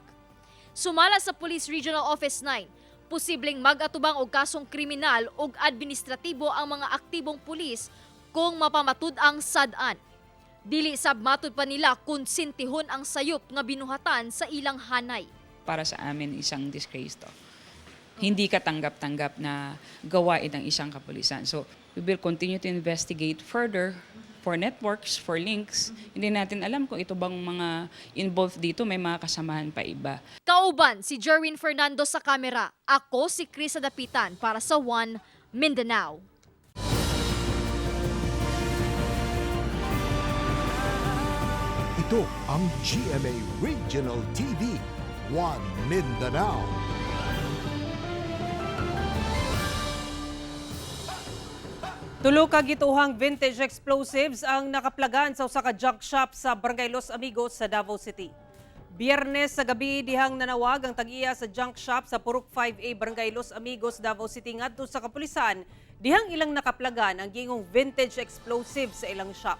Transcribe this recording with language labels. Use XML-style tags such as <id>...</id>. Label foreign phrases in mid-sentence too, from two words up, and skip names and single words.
<ceb>Sumala sa Police Regional Office 9, posibleng mag-atubang og kasong kriminal ug administratibo ang mga aktibong pulis kung mapamatud ang sad-an. Dili sab matud pa nila kung sintihon ang sayop nga binuhatan sa ilang hanay.</ceb> <tl>Para sa amin isang disgrace to. Hindi katanggap-tanggap na gawain ng isang kapulisan.</tl> <en>So we will continue to investigate further for networks, for links.</en> <tl>Hindi natin alam kung ito bang mga involved dito, may mga kasamahan pa iba.</tl> <ceb>Kauban si Jerwin Fernando sa kamera. Ako si Krisa Dapitan para sa One Mindanao.</ceb> <tl>Ito ang GMA Regional TV, One Mindanao.</tl> <ceb>Tulo ka gituhang</ceb> <en>vintage explosives</en> <ceb>ang nakaplagan sa usa ka</ceb> <en>junk shop</en> <ceb>sa Barangay Los Amigos sa Davao City. Biyernes sa gabi dihang nanawag ang tag-iya sa</ceb> <en>junk shop</en> <ceb>sa Purok 5A Barangay Los Amigos, Davao City ngadto sa kapulisan dihang ilang nakaplagan ang gingong</ceb> <en>vintage explosives</en> <ceb>sa ilang shop.</ceb>